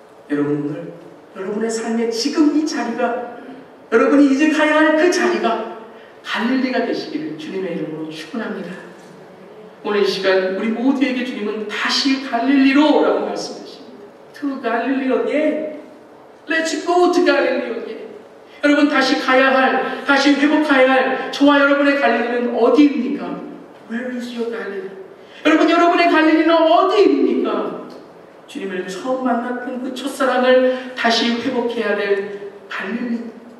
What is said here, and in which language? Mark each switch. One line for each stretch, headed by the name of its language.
Korean: 여러분, 오늘 여러분의 삶의 지금 이 자리가, 여러분이 이제 가야 할 그 자리가 갈릴리가 되시기를 주님의 이름으로 축원합니다. 오늘 이 시간 우리 모두에게 주님은 다시 갈릴리로 라고 말씀하십니다.
English: To Galilee again. Let's go to Galilee again.
Korean: 여러분, 다시 가야 할, 다시 회복해야 할 저와 여러분의 갈릴리는 어디입니까?
English: Where is your Galilee?
Korean: 여러분, 여러분의 갈릴리는 어디입니까? 주님을 처음 만났던 그 첫사랑을 다시 회복해야 될 갈릴리.